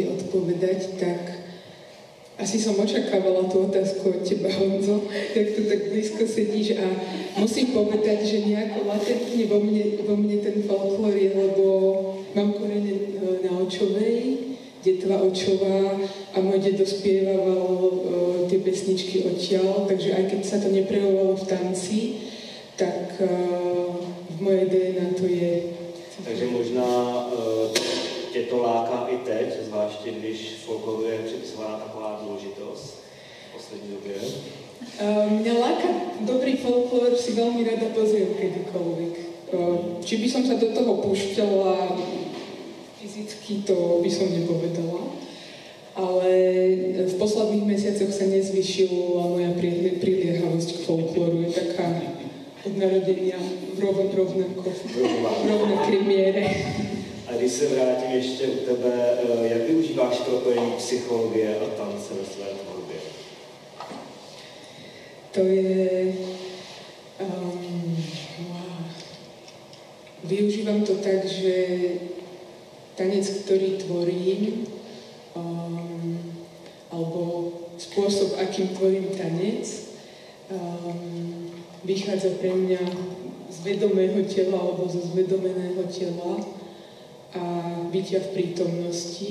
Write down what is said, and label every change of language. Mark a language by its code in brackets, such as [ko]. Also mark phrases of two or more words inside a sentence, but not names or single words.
[sk] odpovedať, tak asi som očakávala tú otázku od teba, Honzo, jak tu tak blízko sedíš a musím povedať, že nejako latentne vo mne ten folklór je, lebo mám korene na Očovej, detva Očová a môj dedo spievával tie pesničky odtiaľ, takže aj keď sa to neprejavovalo v tanci, tak v mojej DNA to je. [cs] Takže možná tě to láká i teď, zvláště když folkloru je připisována taková důležitost v poslední době? [sk] Mňa láka dobrý folklór, si veľmi rada pozriem kedykoľvek. Či by som sa do toho púšťala fyzicky, to by som nepovedala. Ale v posledných mesiacoch sa nezvyšila moja priliehavosť k folklóru. Je taká od narodenia rovnaké miere. [cs] A když se vrátím ještě u tebe, jak využíváš propojení psychologie a tance ve své tvorbě? to je... [sk] Využívam to tak, že tanec, ktorý tvorím, alebo spôsob, akým tvorím tanec, vychádza pre mňa z vedomého tela alebo zo zvedomeného tela a bytia v prítomnosti.